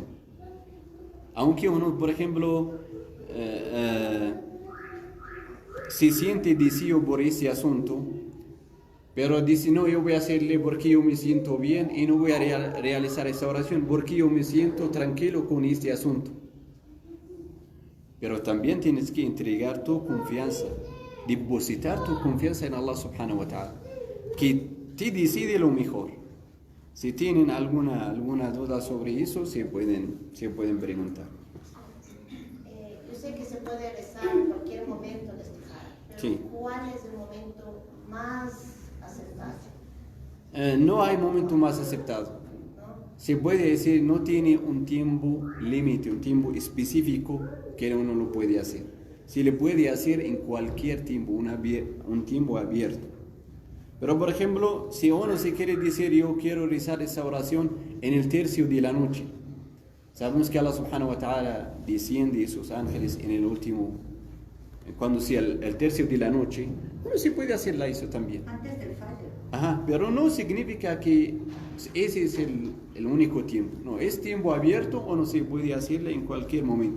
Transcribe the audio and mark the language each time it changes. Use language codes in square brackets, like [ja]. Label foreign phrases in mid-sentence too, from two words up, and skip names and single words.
[es] Aunque uno, por ejemplo, se siente deseo por ese asunto, pero dice, no, yo voy a hacerle porque yo me siento bien y no voy a realizar esa oración porque yo me siento tranquilo con este asunto. Pero también tienes que entregar tu confianza, depositar tu confianza en Allah [ar] سبحانه وتعالى, [es] que te decide lo mejor. Si tienen alguna duda sobre eso, se pueden preguntar. Yo sé que se puede rezar en cualquier momento de istijara, pero Sí. ¿cuál es el momento más acertado? No hay momento más aceptado. Se puede decir, no tiene un tiempo límite, un tiempo específico que uno lo puede hacer. Se le puede hacer en cualquier tiempo, un tiempo abierto. Pero por ejemplo, si uno se quiere decir, yo quiero rezar esa oración en el tercio de la noche, sabemos que Allah [ar] سبحانه وتعالى [es] desciende sus ángeles en el último, cuando sea el tercio de la noche, uno se puede hacerla eso también. Antes del Fajr. Ajá, pero no significa que ese es el único tiempo. No, es tiempo abierto o no se puede hacerle en cualquier momento.